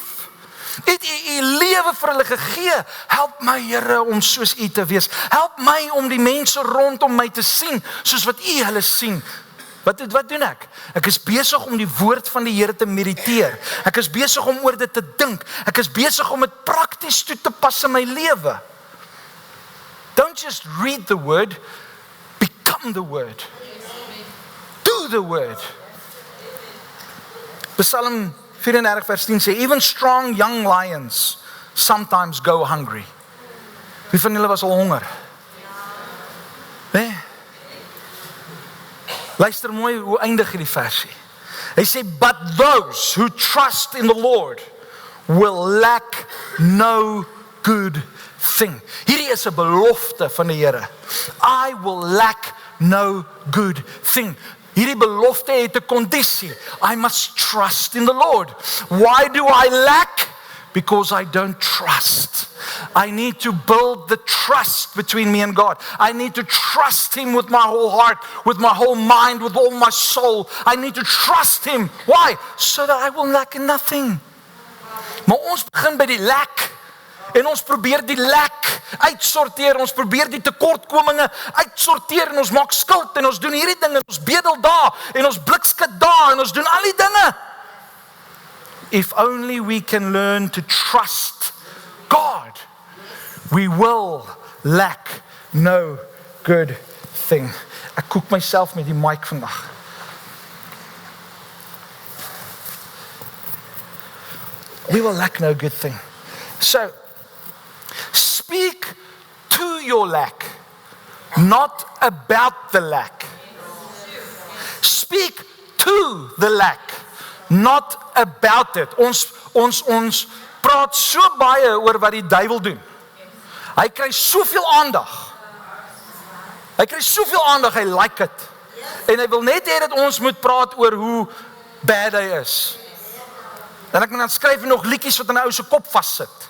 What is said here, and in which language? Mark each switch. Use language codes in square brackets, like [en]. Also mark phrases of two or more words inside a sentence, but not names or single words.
[af] Het U lewe vir hulle gegee. Help my, Here, om soos U te wees. Help my om die mense rondom my te sien soos wat U hulle sien. Wat doen ek? Ek is besig om die woord van die Here te mediteer. Ek is besig om oor dit te dink. Ek is besig om dit prakties toe te pas in my lewe. [en] Don't just read the word, become the word. Do the word. [af] Psalm 34 vers 10 sê, [en] even strong young lions sometimes go hungry. [af] Wie van julle was al honger? Nee? Luister mooi, hoe eindig hierdie versie? Hy sê, [en] but those who trust in the Lord will lack no good thing. [af] Hierdie is 'n belofte van die Here. [en] I will lack no good thing. [af] Hierdie belofte het 'n kondisie. [en] I must trust in the Lord. Why do I lack? Because I don't trust. I need to build the trust between me and God. I need to trust Him with my whole heart, with my whole mind, with all my soul. I need to trust Him. Why? So that I will lack nothing. [af] Maar ons begin by die lack. En ons probeer die lek uitsorteer, ons probeer die tekortkominge uitsorteer en ons maak skuld en ons doen hierdie dinge, ons bedel daar en ons blikskit daar en ons doen al die dinge. [en] If only we can learn to trust God, we will lack no good thing. [af] Ek koek myself met die mic vandag. [en] We will lack no good thing. So, speak to your lack, not about the lack. Speak to the lack, not about it. [af] Ons praat so baie oor wat die duiwel doen. Hy kry soveel aandag. Hy kry soveel aandag, hy like dit. En hy wil net hê dat ons moet praat oor hoe bad hy is. En ek moet dan skryf nog liedjies wat in 'n ou se kop vassit.